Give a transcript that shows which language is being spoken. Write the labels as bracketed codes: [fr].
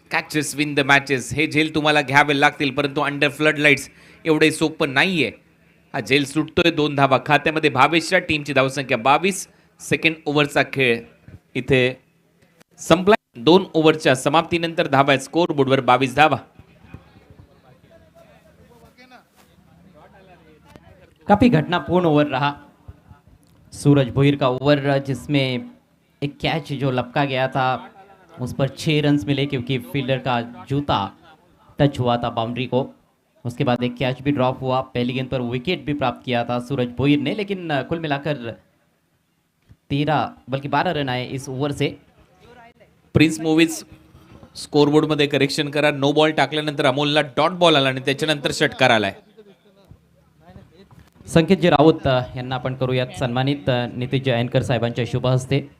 [en] Catches win the matches. [mr] हे झेल तुम्हाला घ्यावे लागतील, परंतु अंडर फ्लड लाईट्स एवढे सोपं नाहीये. हा झेल सुटतोय. 2 धावा खात्यामध्ये भावेशच्या. टीमची धावसंख्या 22. सेकंड ओव्हरचा खेळ इथे संपला. 2 ओव्हरच्या समाप्तीनंतर धावा आहेत स्कोर बोर्डवर 22 धावा. [hi] काफी घटनापूर्ण ओवर रहा सूरज भोईर का ओवर, जिसमें एक कैच जो लपका गया था उस पर 6 रन्स मिले क्योंकि फील्डर का जूता टच हुआ था बाउंड्री को. उसके बाद एक कैच भी ड्रॉप हुआ. पहली गेंद पर विकेट भी प्राप्त किया था सूरज भोईर ने, लेकिन कुल मिलाकर 13 बल्कि 12 रन आए इस ओवर से. [mr] प्रिन्स मूवीज स्कोरबोर्ड मध्ये करेक्शन करा. नो बॉल टाकल्यानंतर अमोलला डॉट बॉल आला आणि त्याच्यानंतर षटकार आलाय. संकेतजी राऊत यांना आपण करूयात सन्मानित नितीश जयंकर साहेबांच्या शुभ हस्ते.